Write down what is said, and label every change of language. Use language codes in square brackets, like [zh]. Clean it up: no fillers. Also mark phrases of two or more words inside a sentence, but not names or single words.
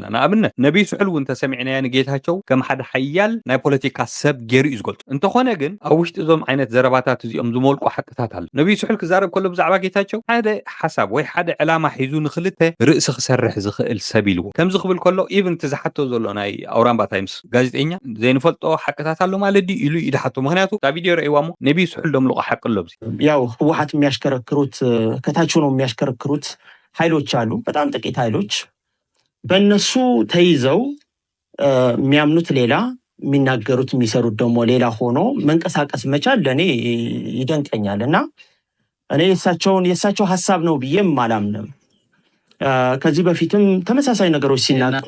[ti] ንኣብነት ነቢይ ስሑል እውን ተሰሚዕናያ ንጌታቸው ከም ሓደ ሓያል ናይ ፖለቲካ ሰብ ገይሩ እዩ ዝገልጹ እንተኾነ ግን ኣብ ውሽጢ እዞም ዓይነት ዘረባታት እዚኦም ዝመልቁ ሓቅታት ኣሎ ነቢይ ስሑል ክዛረብ ከሎ ብዛዕባ ጌታቸው ሓደ ሓሳብ ወይ ሓደ ዕላማ ሒዙ ንኽልተ ርእሲ ክሰርሕ ዝኽእል ሰብ ኢልዎ ከምዚ ክብል ከሎ ኢቭን ትዝሓቶ ዘሎ ናይ ኣውራምባ ታይምስ ጋዜጠኛ ዘይንፈልጦ ሓቅታት ኣሎ ማለት ኢሉ ይድሓቶ ምክንያቱ ታ ቪድዮ ረእይዋሞ ነቢይ ስሑል ደምልቆ ሓቅ ኣሎ ብዚ [am] ያው ህወሓት የሚያሽከረክሩት ከታች ነው የሚያሽከረክሩት ኃይሎች አሉ በጣም ጥቂት ኃይሎች በእነሱ ተይዘው የሚያምኑት ሌላ የሚናገሩት የሚሰሩት ደግሞ ሌላ ሆኖ መንቀሳቀስ መቻል ለኔ ይደንቀኛል እና እኔ የሳቸው ሐሳብ ነው ብዬም አላምንም ከዚህ በፊትም ተመሳሳይ ነገሮች ሲናገሩ